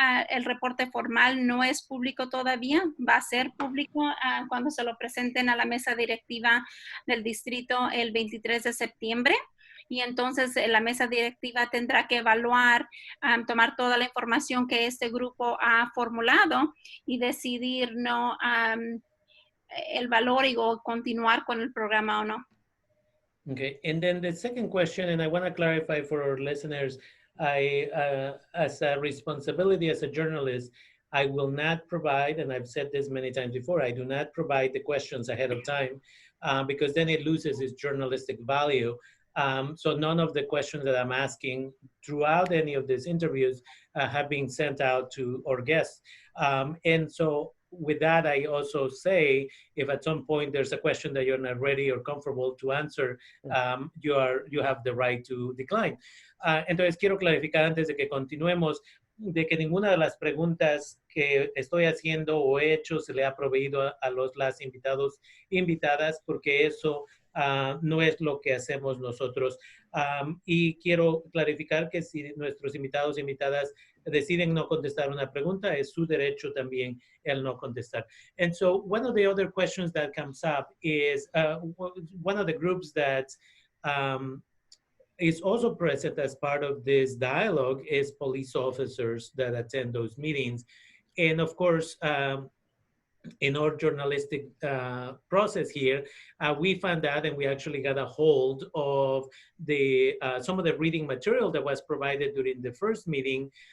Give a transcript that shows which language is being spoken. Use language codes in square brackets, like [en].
[es] El reporte formal no es público todavía, va a ser público cuando se lo presenten a la mesa directiva del distrito el 23 de septiembre. Y entonces la mesa directiva tendrá que evaluar, tomar toda la información que este grupo ha formulado y decidir no el valor y o continuar con el programa o no. [en] Okay, and then the second question, and I want to clarify for our listeners, as a responsibility as a journalist, I will not provide, and I've said this many times before, I do not provide the questions ahead of time because then it loses its journalistic value. So none of the questions that I'm asking throughout any of these interviews have been sent out to our guests. And so with that, I also say, if at some point there's a question that you're not ready or comfortable to answer, you have the right to decline. [es] Entonces quiero clarificar antes de que continuemos de que ninguna de las preguntas que estoy haciendo o he hecho se le ha proveído a las invitadas, porque eso no es lo que hacemos nosotros. Y quiero clarificar que si nuestros invitados e invitadas deciden no contestar una pregunta, es su derecho también el no contestar. [en] And so one of the other questions that comes up is one of the groups that is also present as part of this dialogue is police officers that attend those meetings. And of course, in our journalistic process here, we found out, and we actually got a hold of some of the reading material that was provided during the first meeting.